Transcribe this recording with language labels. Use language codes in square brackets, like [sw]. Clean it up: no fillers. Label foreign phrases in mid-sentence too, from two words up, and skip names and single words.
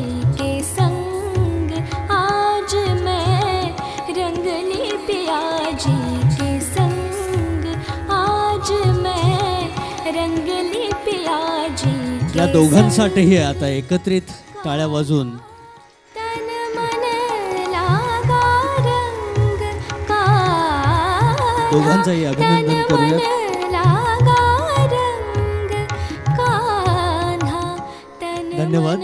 [hi] के संग, आज मैं रंगली पिया जी के संग, आज मैं रंगली पिया जी के [mr] या दोघांसाठीही आता एकत्रित टाळ्या वाजवून [hi] तन मन लागा रंग का, [mr] दोघांचंही अभिनंदन करूयात. धन्यवाद.